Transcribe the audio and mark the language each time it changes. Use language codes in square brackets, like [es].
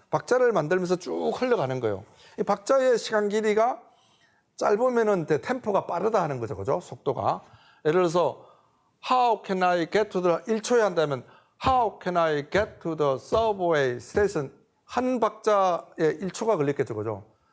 [ko] 박자를 만들면서 쭉 흘러가는 거예요. 이 박자의 시간 길이가 짧으면은 템포가 빠르다 하는 거죠, 그죠? 속도가. 예를 들어서 [en] How can I get to the [ko] 1초에 한다면 [en] How can I get to the subway station? [ko] 한 박자에 1초가 걸렸겠죠, 그죠?